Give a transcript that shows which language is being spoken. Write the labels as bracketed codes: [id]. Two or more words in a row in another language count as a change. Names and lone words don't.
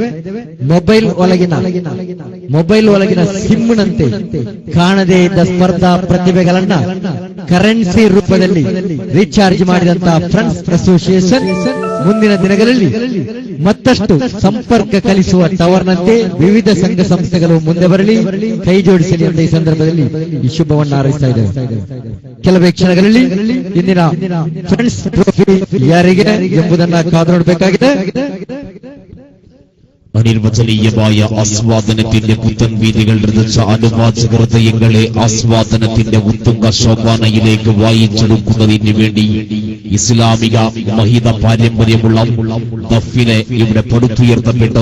[kn] ಮೊಬೈಲ್ ಒಳಗಿನ ಸಿಮ್ನಂತೆ ಕಾಣದೇ ಇದ್ದ ಸ್ಪರ್ಧಾ ಪ್ರತಿಭೆಗಳನ್ನ ಕರೆನ್ಸಿ ರೂಪದಲ್ಲಿ ರೀಚಾರ್ಜ್ ಮಾಡಿದಂತಹ ಫ್ರೆಂಡ್ಸ್ ಅಸೋಸಿಯೇಷನ್ ಮುಂದಿನ ದಿನಗಳಲ್ಲಿ ಮತ್ತಷ್ಟು ಸಂಪರ್ಕ ಕಲಿಸುವ ಟವರ್ನಂತೆ ವಿವಿಧ ಸಂಘ ಸಂಸ್ಥೆಗಳು ಮುಂದೆ ಬರಲಿ, ಕೈ ಜೋಡಿಸಲಿ ಅಂತ ಈ ಸಂದರ್ಭದಲ್ಲಿ ಈ ಶುಭವನ್ನು ಹಾರೈಸ್ತಾ ಇದ್ದೇವೆ. ಕೆಲವೇ ಕ್ಷಣಗಳಲ್ಲಿ ಇಂದಿನ ಫ್ರೆಂಡ್ಸ್ ಟ್ರೋಫಿ ಯಾರಿಗೆ ಎಂಬುದನ್ನ ಕಾದು ನೋಡಬೇಕಾಗಿದೆ. [ml] അനിർവചനീയമായ ആസ്വാദനത്തിന്റെ പുത്തൻ വീതികൾ രചിച്ച അനുവാചക ഹൃദയങ്ങളെ ആസ്വാദനത്തിന്റെ ഉത്തുംഗ ശോഭാനയിലേക്ക് വായിച്ചെടുക്കുന്നതിന് വേണ്ടി ഇസ്ലാമിക മഹിത പാരമ്പര്യമുള്ള ദഫിനെ ഇവിടെ പടുത്തുയർത്തപ്പെട്ടു.